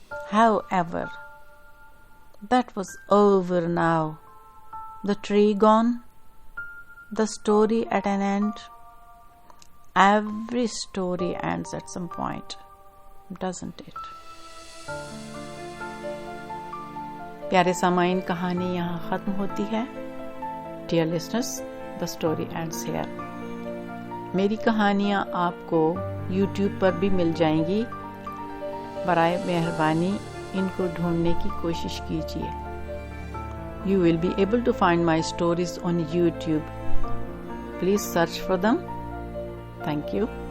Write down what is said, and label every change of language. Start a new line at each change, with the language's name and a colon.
English: However, that was over now. The tree gone, the story at an end. Every story ends at some point, doesn't it?
Hindi: प्यारे सामाइन, कहानी यहाँ ख़त्म होती है.
English: Dear listeners, the story ends here.
Hindi: मेरी कहानियाँ आपको YouTube पर भी मिल जाएंगी. बराए मेहरबानी इनको ढूंढने की कोशिश कीजिए.
English: You will be able to find my stories on YouTube. Please search for them. Thank you.